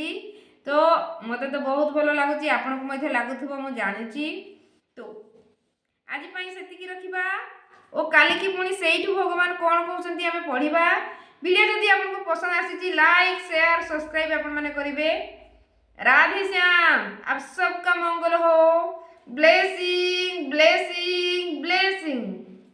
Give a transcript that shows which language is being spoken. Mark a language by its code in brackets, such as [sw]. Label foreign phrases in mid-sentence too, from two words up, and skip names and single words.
[or] ତ ମୋତେ ତ ବହୁତ ଭଲ ଲାଗୁଛି, ଆପଣଙ୍କୁ ମଧ୍ୟ ଲାଗୁଥିବ ମୁଁ ଜାଣିଛି। ତ ଆଜି ପାଇଁ ସେତିକି ରଖିବା ଓ କାଲିକି ପୁଣି ସେଇଠୁ ଭଗବାନ କ'ଣ କହୁଛନ୍ତି ଆମେ ପଢ଼ିବା। ଭିଡ଼ିଓ ଯଦି ଆପଣଙ୍କୁ ପସନ୍ଦ ଆସିଛି [en] like share subscribe [or] ଆପଣମାନେ କରିବେ। [hi] राधे श्याम। आप सबका मंगल हो। [en] blessing blessing blessing.